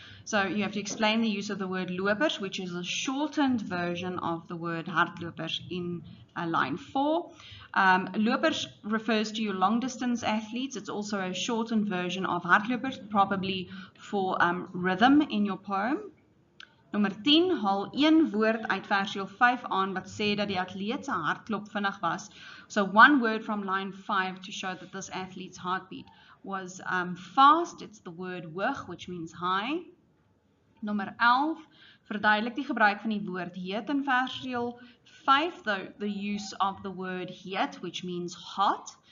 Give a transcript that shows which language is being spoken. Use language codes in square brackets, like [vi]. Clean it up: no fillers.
[en] So you have to explain the use of the word lopers, which is a shortened version of the word hardlopers in line 4. Lopers refers to your long distance athletes. It's also a shortened version of hardlopers, probably for rhythm in your poem. [af] Nommer 10, haal een woord uit versdeel 5 aan wat sê dat die atleet se hartklop vinnig was. [en] So one word from line 5 to show that this athlete's heartbeat was fast. It's the word hoog, which means high. [af] Nommer 11, verduidelik die gebruik van die woord heet in versdeel 5, [en] the use of the word heet, which means hot.